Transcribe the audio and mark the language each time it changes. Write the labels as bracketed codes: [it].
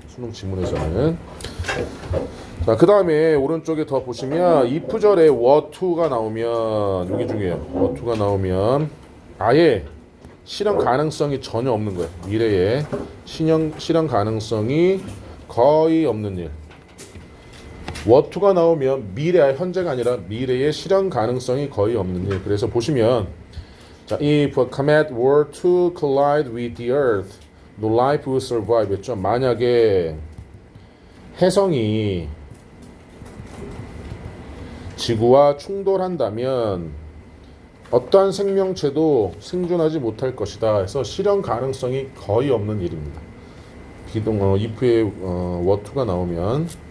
[ko] 수능 지문에서는. 자, 그 다음에 오른쪽에 더 보시면 if절에 were to가 나오면 여기 중요해요. were to가 나오면 아예 실현 가능성이 전혀 없는 거예요. 미래에 실현 가능성이 거의 없는 일. were to가 나오면 미래, 현재가 아니라 미래에 실현 가능성이 거의 없는 일. 그래서 보시면 자, [en] if a comet were to collide with the earth, no life will survive [ko] 했죠. 만약에 혜성이 지구와 충돌한다면 어떠한 생명체도 생존하지 못할 것이다. 그래서 실현 가능성이 거의 없는 일입니다. if에 were to가 나오면.